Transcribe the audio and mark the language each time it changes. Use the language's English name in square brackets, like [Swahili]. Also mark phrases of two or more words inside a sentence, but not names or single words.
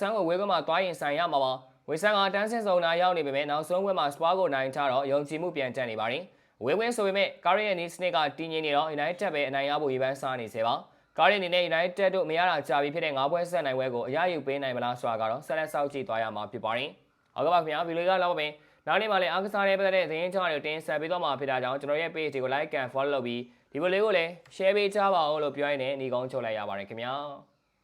[Burmese] န်ကိုဝဲကွင်းမှာတွားရင်ဆိုင်ရမှာပါ။ဝေဆန်ကတန်းစင်စုံနာရောက်နေပေမဲ့နောက်ဆုံးပွဲမှာစပါကိုနိုင်ထားတော့ယုံကြည်မှုပြန်တက်နေပါတယ်။ဝဲကွင်းဆိုပေမဲ့ကာရီရဲ့နီးစနစ်ကတည်ငြိမ်နေတော့ United ပဲအနိုင်ရဖို့ရည်ပန်းစားနေစေပါ။ကာရီအနေနဲ့ United တို့မရတာကြာပြီဖြစ်တဲ့9ပွဲဆက်နိုင်ပွဲကိုအရယူပေးနိုင်မလားဆိုတာကတော့ဆက်လက်စောင့်ကြည့်သွားရမှာဖြစ်ပါတယ်။ဟုတ်ကဲ့ပါခင်ဗျာဗီဒီယိုကလောက်ပါပဲ။နောက်နေ့မှလည်းအားကစားရေးပတ်သက်တဲ့သတင်းကြောင်းတွေကိုတင်ဆက်ပေးသွားမှာဖြစ်တာကြောင့်ကျွန်တော်ရဲ့ page တွေကို [English] like and follow [Burmese] လုပ်ပြီးဒီဗီဒီယိုလေးကိုလည်း share ပေးကြပါအောင်လို့ပြောရင်းနဲ့ညီကုန်းချုပ်လိုက်ရပါတယ်ခင်ဗျာ။